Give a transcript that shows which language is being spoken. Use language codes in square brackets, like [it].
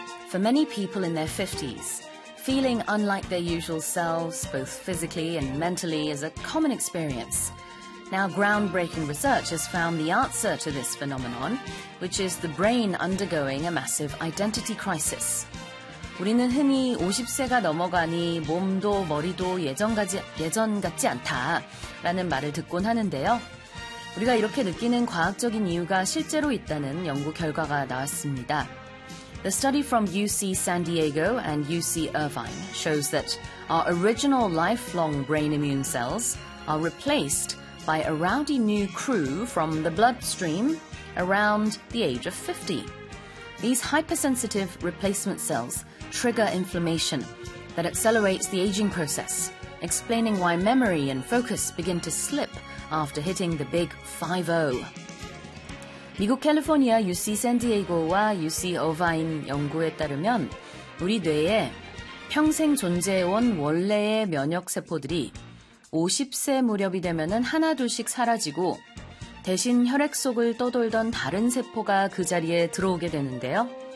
[en] For many people in their 50s, feeling unlike their usual selves, both physically and mentally, is a common experience. Now, groundbreaking research has found the answer to this phenomenon, which is the brain undergoing a massive identity crisis. [ko] 우리는 흔히 50세가 넘어가니 몸도 머리도 예전 같지 않다라는 말을 듣곤 하는데요. 우리가 이렇게 느끼는 과학적인 이유가 실제로 있다는 연구 결과가 나왔습니다. [en] The study from UC San Diego and UC Irvine shows that our original lifelong brain immune cells are replaced by a rowdy new crew from the bloodstream around the age of 50. These hypersensitive replacement cells trigger inflammation that accelerates the aging process, explaining why memory and focus begin to slip after hitting the big 5-0. [ko] 미국 캘리포니아 UC 샌디에고와 UC 어바인 연구에 따르면 우리 뇌에 평생 존재해온 원래의 면역세포들이 50세 무렵이 되면 하나 둘씩 사라지고 대신 혈액 속을 떠돌던 다른 세포가 그 자리에 들어오게 되는데요.